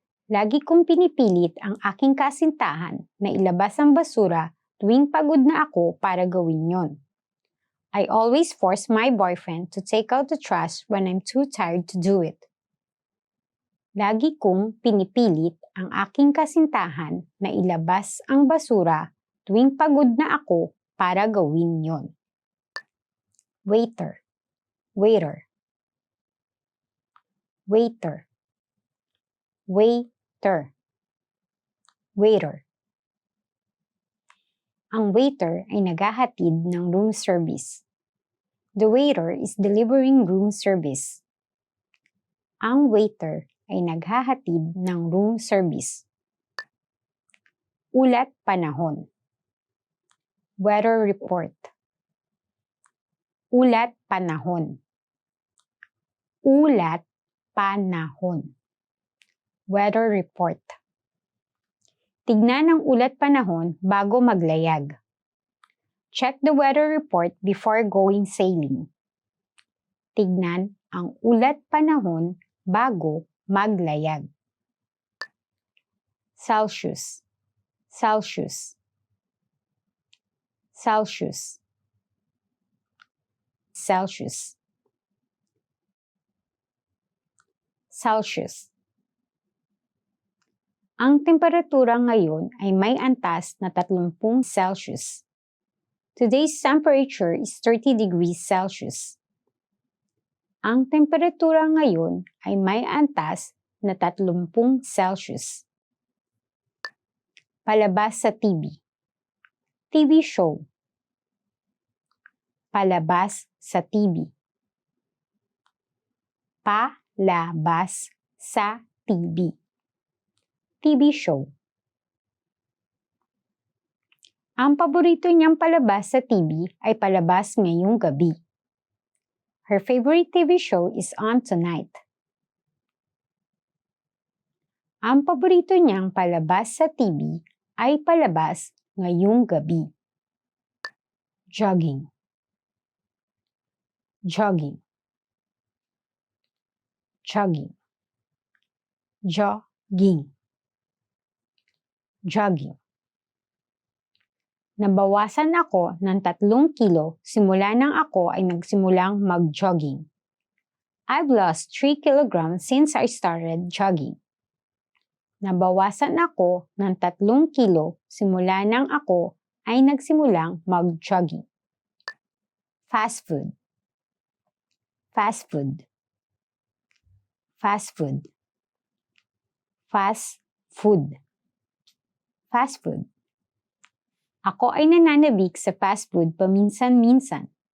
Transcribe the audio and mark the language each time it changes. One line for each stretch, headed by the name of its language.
Filipino: Lagi kong pinipilit ang aking kasintahan na ilabas ang basura tuwing pagod na ako para gawin yon.
English: I always force my boyfriend to take out the trash when I'm too tired to do it.
Filipino: Lagi kong pinipilit ang aking kasintahan na ilabas ang basura tuwing pagod na ako para gawin yon.
English: Waiter. Waiter. Waiter. Waiter. Waiter.
Filipino: Ang waiter ay naghahatid ng room service.
English: The waiter is delivering room service.
Filipino: Ang waiter ay naghahatid ng room service. Ulat panahon.
English: Weather report.
Filipino: Ulat panahon. Ulat panahon.
English: Weather report.
Filipino: Tignan ang ulat panahon bago maglayag.
English: Check the weather report before going sailing.
Filipino: Tignan ang ulat panahon bago maglayag.
English: Celsius. Celsius. Celsius. Celsius. Celsius.
Filipino: Ang temperatura ngayon ay may antas na 30 Celsius.
English: Today's temperature is 30 degrees Celsius.
Filipino: Ang temperatura ngayon ay may antas na 30 Celsius. Palabas sa TV.
English: TV show.
Filipino: Palabas sa TV. Palabas sa TV.
English: TV show.
Filipino: Ang paborito niyang palabas sa TV ay Palabas Ngayong Gabi.
English: Her favorite TV show is On Tonight.
Filipino: Ang paborito niyang palabas sa TV ay Palabas Ngayong Gabi.
English: Jogging. jogging, jogging, jogging, jogging.
Filipino: Nabawasan ako ng 3 kilo simula nang ako ay nagsimulang mag-jogging.
English: I've lost 3 kilograms since I started jogging.
Filipino: Nabawasan ako ng 3 kilo simula nang ako ay nagsimulang mag-jogging.
English: Fast food, fast food, fast food, fast food, fast food.
Filipino: Ako ay nananabik sa fast food paminsan-minsan.